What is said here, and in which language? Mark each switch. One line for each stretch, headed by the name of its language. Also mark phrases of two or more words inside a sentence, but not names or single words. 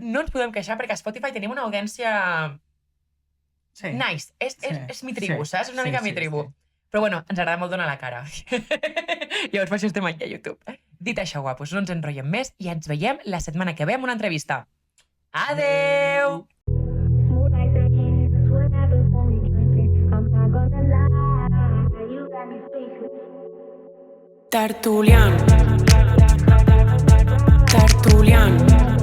Catalan: no ens podem queixar perquè a Spotify tenim una audiència Sí. nice. És
Spanish: mi tribu,
Catalan: Sí. saps? Una mica
Spanish: mi tribu.
Catalan: Sí. Però bueno, ens agrada molt donar la cara. Llavors per això estem aquí a YouTube. Dit això, guapos, no ens enrotllem més i ens veiem la setmana que ve amb una entrevista. Adeu!
English: Smooth like the hands, what happens when we drinking? I'm not gonna lie, you got me speechless. Tertulian.